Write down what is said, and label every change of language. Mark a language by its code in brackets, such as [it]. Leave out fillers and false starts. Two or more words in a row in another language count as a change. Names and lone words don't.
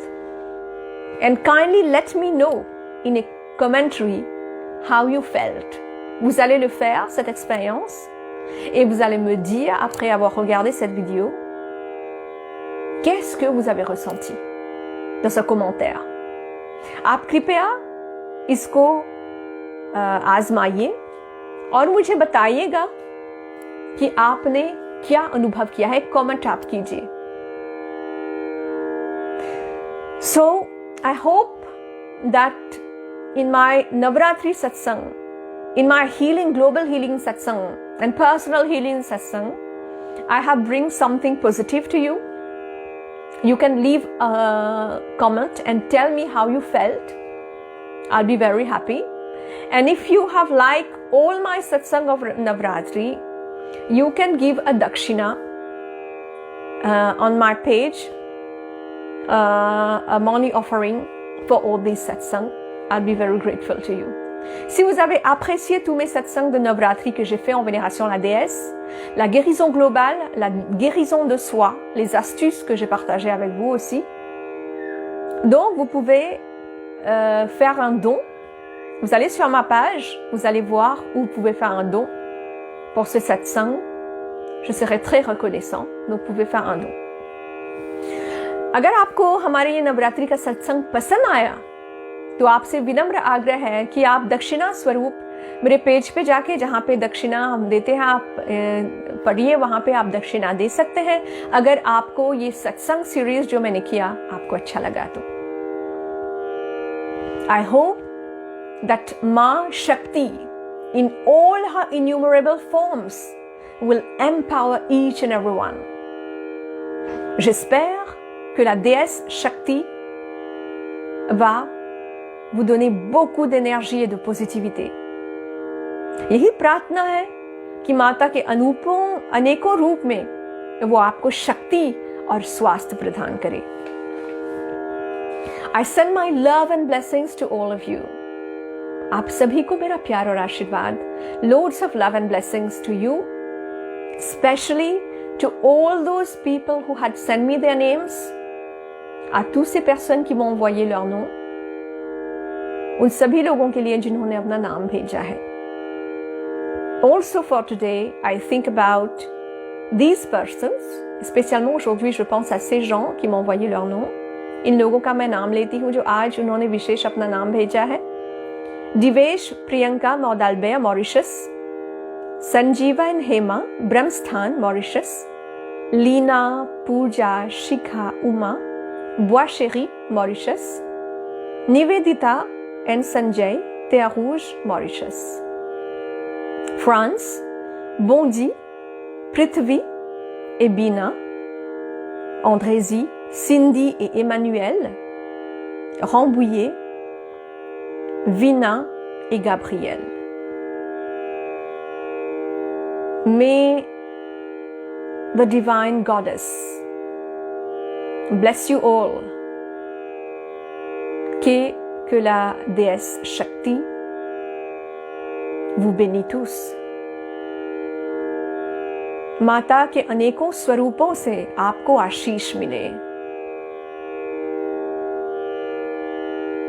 [en] And kindly let me know in a commentary how you felt. [fr] Vous allez le faire, cette expérience, et vous allez me dire, après avoir regardé cette vidéo, qu'est-ce que vous avez ressenti dans ce commentaire. [hi] आप कृपया इसको आजमाइए और मुझे बताइएगा कि आपने क्या अनुभव किया है. कमेंट आप कीजिए. [en] So I hope that in my Navratri satsang, in my healing, global healing satsang and personal healing satsang, I have bring something positive to you. You can leave a comment and tell me how you felt. I'll be very happy. And if you have liked all my satsang of Navratri, you can give a dakshina on my page, a money offering for all these satsang. I'll be very grateful to you. [fr] Si vous avez apprécié tous mes satsangs de Navratri que j'ai fait en vénération à la déesse, la guérison globale, la guérison de soi, les astuces que j'ai partagées avec vous aussi, donc vous pouvez faire un don. Vous allez sur ma page, vous allez voir où vous pouvez faire un don pour ce satsang. Je serai très reconnaissant, donc vous pouvez faire un don. [hi] अगर आपको हमारे ये नवरात्रि का सत्संग पसंद आया तो आपसे विनम्र आग्रह है कि आप दक्षिणा स्वरूप मेरे पेज पे जाके, जहाँ पे दक्षिणा हम देते हैं, आप पढ़िए, वहाँ पे आप दक्षिणा दे सकते हैं. अगर आपको ये सत्संग सीरीज जो मैंने किया आपको अच्छा लगा तो [en] I hope that Ma Shakti in all her innumerable forms will empower each and every one. [fr] J'espère que la déesse Shakti va vous donner beaucoup d'énergie et de positivité. [hi] यही प्रार्थना है कि माता के अनेकों रूप में वो आपको शक्ति और स्वास्थ्य प्रदान करे. [en] I send my love and blessings to all of you. [hi] आप सभी को मेरा प्यार और आशीर्वाद. [en] Loads of love and blessings to you, especially to all those people who had sent me their names. [fr] À toutes ces personnes qui m'ont envoyé leur nom. [hi] उन सभी लोगों के लिए जिन्होंने अपना नाम भेजा है. [en] Also for today, I think about these persons. [fr] Spécialement aujourd'hui, je pense à ces gens qui m'ont envoyé leur nom. [hi] इन लोगों का मैं नाम लेती हूँ जो आज उन्होंने विशेष अपना नाम भेजा है. दिवेश प्रियंका मौदालबेया मॉरिशस, संजीवा एंड हेमा ब्रह्मस्थान मॉरिशस, लीना पूजा शिखा उमा बुआशेरी मॉरिशस, निवेदिता and Sanjay, Terre Rouge, Mauritius. [fr] France, Bondy, Prithvi et Bina, Andrézy, Cindy et Emmanuel, Rambouillet, Vina et Gabriel. [en] May the Divine Goddess bless you all. [fr] Que la déesse Shakti vous bénit tous. [hi] माता के अनेकों स्वरूपों से आपको आशीष मिले.